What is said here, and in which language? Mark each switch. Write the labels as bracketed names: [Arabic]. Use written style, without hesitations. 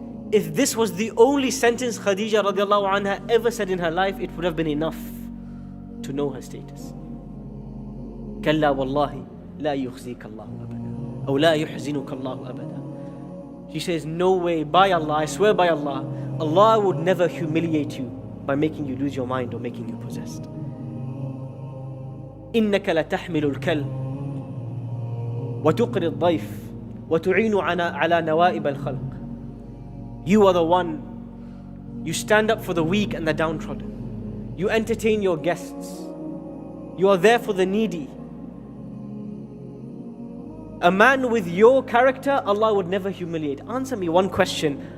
[English] If this was the only sentence Khadija radiallahu anha ever said in her life, it would have been enough to know her status. [Arabic] كلا والله لا يخزيك الله أبدا [English] أو لا يحزنك الله أبدا. She says, no way, by Allah, I swear by Allah, Allah would never humiliate you by making you lose your mind or making you possessed. [Arabic] إنك لتحمل الكل وتقري الضيف وتعين على نوائب الخلق. [English] You are the one, you stand up for the weak and the downtrodden. You entertain your guests. You are there for the needy. A man with your character, Allah would never humiliate. Answer me one question.